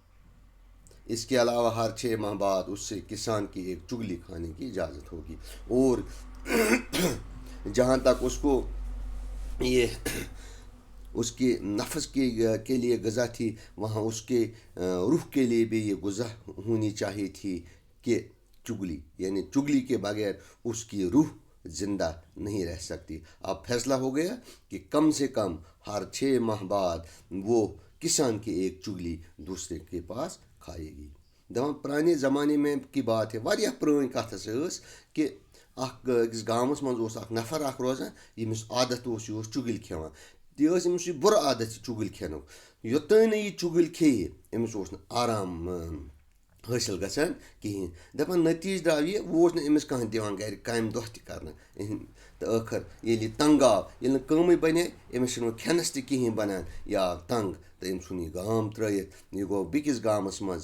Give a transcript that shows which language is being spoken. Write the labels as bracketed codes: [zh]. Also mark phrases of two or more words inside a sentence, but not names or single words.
[ur] اس کے علاوہ ہر 6 ماہ بعد اس سے کسان کی ایک چگلی کھانے کی اجازت ہوگی، اور جہاں تک اس کو یہ اس کے نفس کے لیے غذا تھی، وہاں اس کے روح کے لیے بھی یہ غذا ہونی چاہیے تھی کہ چگلی، یعنی چگلی کے بغیر اس کی روح زندہ نہیں رہ سکتی۔ اب فیصلہ ہو گیا کہ کم سے کم ہر 6 ماہ بعد وہ کسان کی ایک چگلی دوسرے کے پاس کھائے گی۔ دپان پرانے زمانے میں کی بات ہے، [ks] واریاہ پرٲنۍ کتھ ہسا ٲس کہ أکِس گامس منٛز اوس اکھ نفر اکھ روزان، ییٚمِس عادت اوس یہِ اوس چُگٕلۍ کھٮ۪وان، یہِ ٲس أمِس یہِ بُرٕ عادت یہِ چُگٕلۍ کھٮ۪نُک، یوٚتانۍ نہٕ یہِ چُگٕلۍ کھیٚیہِ أمِس اوس نہٕ آرام حٲصِل گژھان کِہیٖنۍ۔ دَپان نٔتیٖجہٕ درٛاو یہِ، وۄنۍ اوس نہٕ أمِس کانٛہہ دِوان گرِ کامہِ دۄہ تہِ کرنہٕ، تہٕ ٲخر ییٚلہِ یہِ تنٛگ آو، ییٚلہِ نہٕ کٲمٕے بنے، أمِس چھُنہٕ وۄنۍ کھٮ۪نس تہِ کِہیٖنۍ بنان، یہِ آو تنٛگ تہٕ أمۍ ژھُن یہِ گام ترٲیِتھ، یہِ گوٚو بیٚکِس گامس منٛز۔